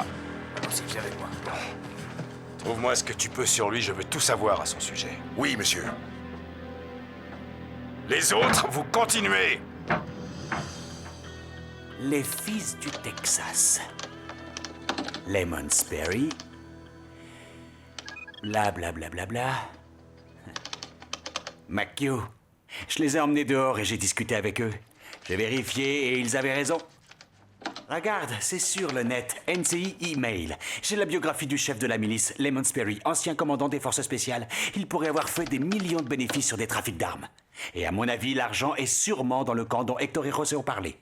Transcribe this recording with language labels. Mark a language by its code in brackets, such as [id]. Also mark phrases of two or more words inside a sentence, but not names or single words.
[fr] Allons-y, viens avec moi. Trouve-moi ce que tu peux sur lui, je veux tout savoir à son sujet. Oui, monsieur. Les autres, vous continuez. Les fils du Texas. Lemon Sperry. Bla bla bla bla bla. McHugh. Je les ai emmenés dehors et j'ai discuté avec eux. J'ai vérifié et ils avaient raison. Regarde, c'est sur le net. NCI email. J'ai la biographie du chef de la milice, Lemon Sperry, ancien commandant des forces spéciales. Il pourrait avoir fait des millions de bénéfices sur des trafics d'armes. Et à mon avis, l'argent est sûrement dans le camp dont Hector et José ont parlé.